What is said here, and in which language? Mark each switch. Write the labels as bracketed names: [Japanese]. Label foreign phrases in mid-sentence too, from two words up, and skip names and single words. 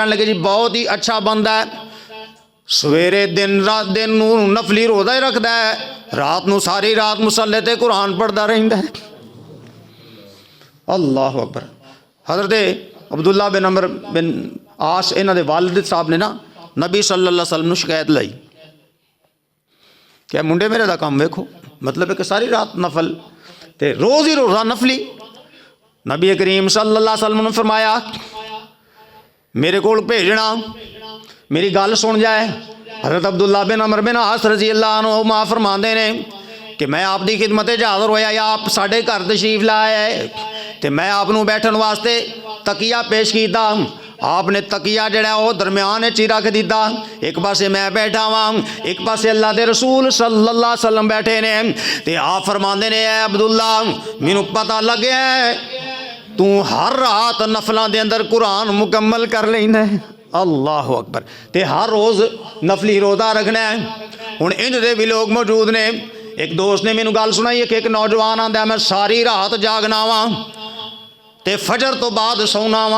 [Punjabi] کہن لگے جی بہت ای اچھا بندہ اے سویرے دن نوں نفلی روزہ ای رکھدا اے رات نوں ساری رات مصلے تے قرآن پڑھدا رہندا اے. [Arabic] الله أكبر. [Punjabi] حضرت عبداللہ بن عمرو بن عاص انہاں دے والد صاحب نے نا نبی [Arabic] صلى الله عليه وسلم [Punjabi] نوں شکایت لائی کیا منڈے میرے دا کم ویکھو مطلب اے کہ ساری رات نفل تے روز ای روزہ نفلی. نبی کریم [Arabic] صلى الله عليه وسلم [Punjabi] نے فرمایا میرے کول بھیجنا میری گل سن جائے. حضرت عبداللہ بن عمرو بن عاص [Arabic] رضي الله عنه [Punjabi] ماں فرماندے نے کہ میں آپ دی خدمت حاضر ہویا یا آپ ساڈے گھر تشریف لیائے نے تے میں آپ نوں بیٹھن واسطے تکیہ پیش کیتا. آپ نے تکیہ جیہڑا او درمیان چ ای رکھ دتا. اک پاسے میں بیٹھا واں اک پاسے اللہ دے رسول [Arabic] صلى الله عليه وسلم [Punjabi] بیٹھے نے. تے آپ فرماندے نے عبداللہ مینوں پتہ لگیا توں ہر رات نفلاں دے اندر قرآن مکمل کر لینا ایں. [Arabic] الله أكبر. [Punjabi] تے ہر روز نفلی روزہ رکھنا ایں۔ ہن انج دے وی لوک موجود نے. اک دوست نے مینوں گل سنائی کہ اک نوجوان آندا میں ساری رات جاگنا واں تے فجر توں بعد سونا واں.